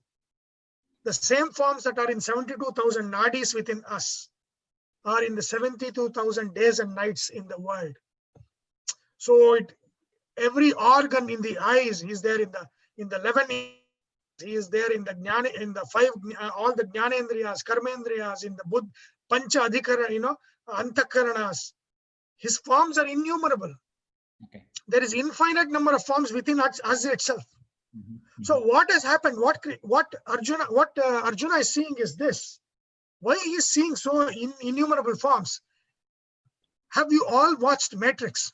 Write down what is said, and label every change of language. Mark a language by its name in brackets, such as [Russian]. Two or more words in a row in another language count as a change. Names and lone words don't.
[English] The same forms that are in 72,000 nadis within us are in the 72,000 days and nights in the world. So every organ in the eyes is there in the 11. He is there in the jnana, in the 5, all the jnanendriyas, karmendriyas, in the buddha, [Sanskrit] पञ्च अधिकार, [English] antakaranas. His forms are innumerable. Okay. There is infinite number of forms within us itself. Mm-hmm. So what has happened? What Arjuna is seeing is this. Why he is seeing so innumerable forms? Have you all watched Matrix?